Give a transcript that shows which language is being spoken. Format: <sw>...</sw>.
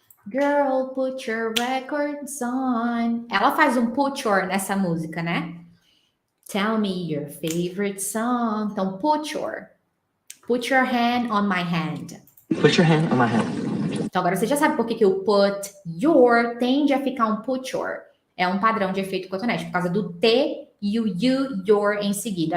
<en>Girl, put your records on.</en> <pt>Ela faz um put your nessa música, né?</pt> <en>Tell me your favorite song.</en> <pt>Então,</pt> <en>put your. Put your hand on my hand. Put your hand on my head.</en> <pt>Então, agora você já sabe por que que o put your tende a ficar um put your. É um padrão de efeito cotonete, por causa do T e o you, your em seguida.</pt>